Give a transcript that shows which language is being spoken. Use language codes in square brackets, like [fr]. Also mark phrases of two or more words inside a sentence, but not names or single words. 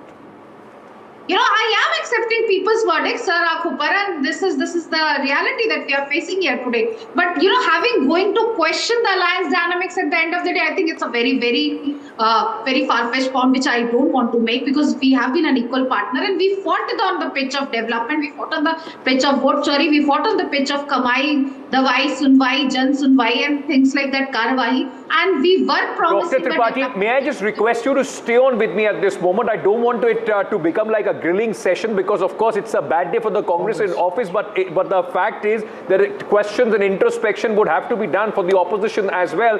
[en] You know, I am accepting people's verdicts, Sir Raghopur, and this is the reality that we are facing here today. But you know, going to question the alliance dynamics at the end of the day, I think it's a very, very, very far-fetched point, which I don't want to make, because we have been an equal partner and we fought it on the pitch of development, we fought on the pitch of [hi] वोट चोरी, [en] we fought on the pitch of [hi] कमाई, दवाई, सुनवाई, जन सुनवाई, [en] and things like that, karwahi, and we were promising. Dr. Tripathi, may I just request you to stay on with me at this moment? I don't want it to become like a grilling session, because of course it's a bad day for the Congress in office, but the fact is that questions and introspection would have to be done for the opposition as well.